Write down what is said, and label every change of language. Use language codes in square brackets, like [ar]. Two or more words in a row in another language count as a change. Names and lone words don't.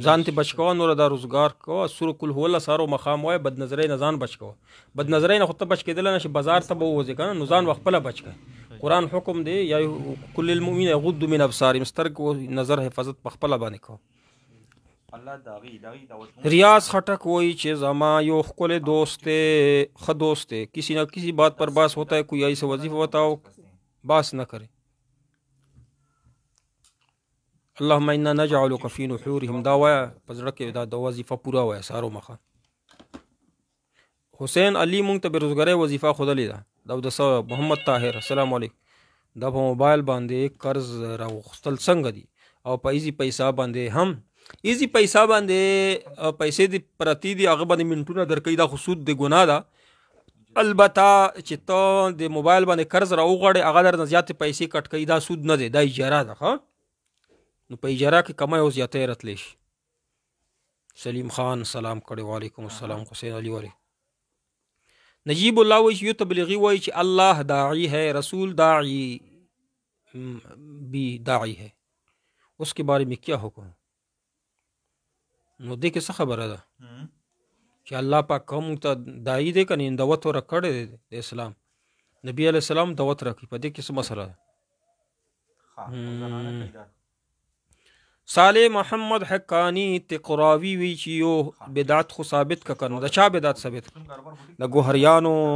[ps] ځان ته بچ کوه نوره دا روزګار کوه سوره کل هو الله سهار او ماښام وایه بدنظرۍ نه ځان بچ کوه بدنظرۍ نه خو ته بچ کېدلی نه شي بازار ته به ووځې که نه نو ځان خپله بچ کړه قرآن حکم دی [ar] یا کل المؤمنین یغضوا من ابصارهم [ps] سترګو نظر حفاظت په خپله باندې کوه ریاض خٹک وہی چې زما یو ښکلی دوست دی ښه دوست دی [ur] کسی نہ کسی بات پر باس ہوتا ہے کوئی ایسا وظیفہ بتاؤ باس نہ کرے [ar] اللهم انا نجعلک فی نحورهم [ps] دا وایه په زړه کې دا وظیفه پوره وایه سهار و ماښام حسین علی مونږ ته بېروزګارۍ وظیفه ښودلې ده دا د څه محمد طاهر السلام علیکم دا په موبایل باندې قرض راوغوښتل څنګه دي او په ایزي پیسه باندې هم ایزی پیسہ باندې پیسې دی پرتی دی هغه باندې منټونه درکوي دا خو سود دی ګناه ده البته چې ته د موبایل باندې قرض راوغواړې هغه درنه زیاتې پیسې کټ کوي دا سود نه دی دا اجاره ده ښه نو په اجاره کې کمای او زیاتی رتلی شي سلیم خان سلام کړی [ar] وعلیکم السلام [ps] حسین علی ولی نجیب الله وایي چې یو تبلیغي وایي چې [ur] الله داعی ہے رسول داعی بھی داعی ہے اس کے بارے میں کیا حکم [ps] نو دې کې څه خبره ده چې الله پاک کوم ته داعی دی که نه دعوت ورکړی دی د اسلام نبی علیه السلام دعوت راکړي په دې کې څه مسله ده صالح محمد حقانی تقراوی وی چې یو بدعت خو ثابت که کنه د چا بدعت ثابت د ګوهریانو